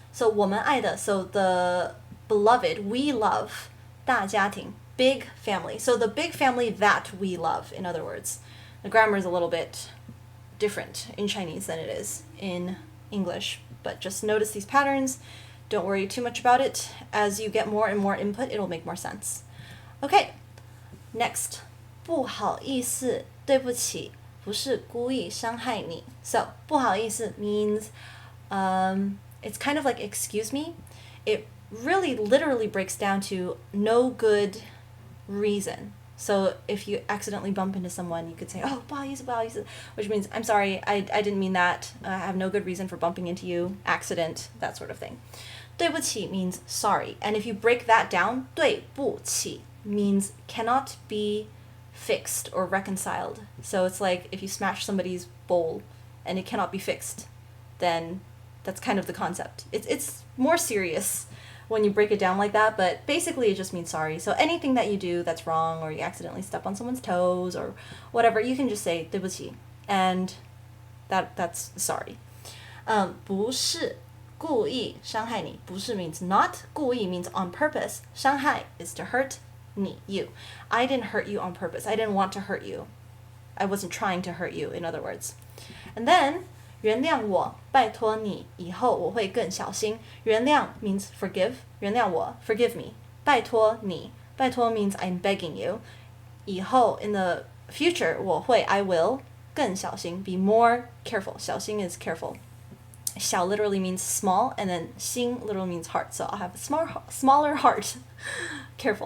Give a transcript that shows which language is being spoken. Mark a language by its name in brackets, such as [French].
[English] So 我们爱的, so the beloved, we love, 大家庭, big family. So the big family that we love, in other words. The grammar is a little bit different in Chinese than it is in English, but just notice these patterns. Don't worry too much about it. As you get more and more input, it'll make more sense. Okay, next. [Chinese] 不好意思，对不起，不是故意伤害你. [English] So 不好意思 means it's kind of like excuse me. It really literally breaks down to no good reason. So if you accidentally bump into someone, you could say, oh, 不好意思, 不好意思, which means, I'm sorry, I didn't mean that. I have no good reason for bumping into you, accident, that sort of thing. 对不起 means sorry. And if you break that down, 对不起 means cannot be fixed or reconciled. So it's like if you smash somebody's bowl and it cannot be fixed, then that's kind of the concept. It's more serious when you break it down like that, but basically it just means sorry. So anything that you do that's wrong, or you accidentally step on someone's toes or whatever, you can just say 对不起, and that's sorry. 不是 [Chinese] 故意伤害你， [English] 不是 means not, 故意 means on purpose. 伤害 is to hurt 你 you. I didn't hurt you on purpose. I didn't want to hurt you. I wasn't trying to hurt you, in other words. [Chinese] And then 原谅我，拜托你，以后我会更小心。 [English] 原谅 means forgive. 原谅我 forgive me. 拜托你，拜托 means I'm begging you. 以后 in the future 我会 I will 更小心 be more careful. 小心 is careful. 小 literally means small, and then 心 literally means heart. So I'll have a smaller heart. Careful.